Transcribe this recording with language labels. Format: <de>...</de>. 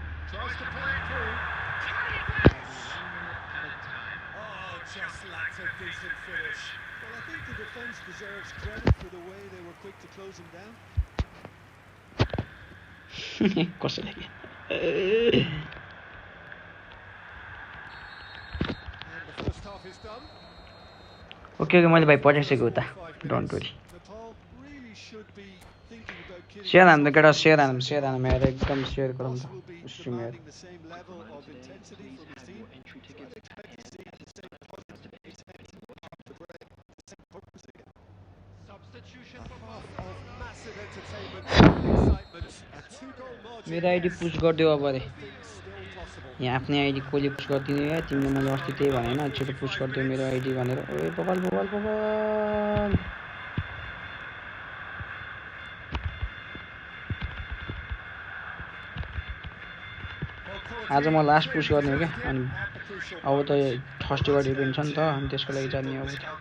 <en>Tries to play it through. Can he finish? Oh, just lacked a decent finish. Well, I think the defence deserves credit for the way they were quick to close him down.</en> <ne>कसैले</ne> <en>And the first half is done.</en> <ne>Okay मैले भाइ पठाइसकेको उता</ne> <en>don't worry Nepal really should be thinking about killing</en> <ne>share हान्नु केटा share हान्नु यार एकदम सेयर गरौँ</ne> <en>Boss</en> <ne>त</ne> <en>will be</en> <ne>स्ट्रिम यार</ne> <en>demanding the same level of intensity from his team. So I'd expect to see the same positive intent off the break, the same purpose again. Substitution for half of massive entertainment and excitement. A two-goal margin.</en> <ne>मेरो ID</ne> <en>yes,</en> <ne>push गरिदियो अब रे</ne> <en>things still</en> <ne>यहाँ आफ्नै ID कसले पुस गरिदिने या तिमीले मैले अस्ति त्यही भने होइन छिटो पुस गरिदियो मेरो आइडी भनेर ओए बबाल बबाल बबाल आज म लास्ट पुस गर्ने हो क्या अनि अब त थर्सडेबाट इभेन्ट छ नि त अनि त्यसको लागि जाने अब त</ne>